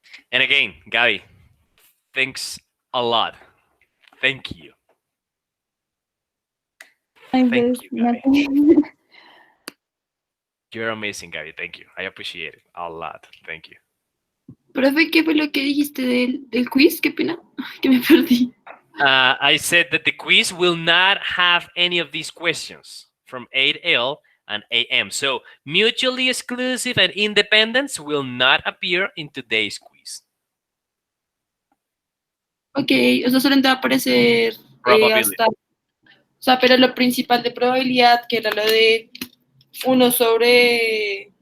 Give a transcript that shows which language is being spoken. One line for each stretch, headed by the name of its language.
English: And again, Gabi, thanks a lot. Thank you. Thank you, Gabi. You're amazing, Gabi. Thank you. I appreciate it a lot. Thank you.
Spanish: Profe, ¿qué fue lo que dijiste del quiz? Qué pena, que me perdí.
English: I said that the quiz will not have any of these questions from 8L and 8M. So mutually exclusive and independence will not appear in today's quiz.
Spanish: Ok, o sea, solamente va a aparecer hasta... O sea, pero lo principal de probabilidad, que era lo de 1/6.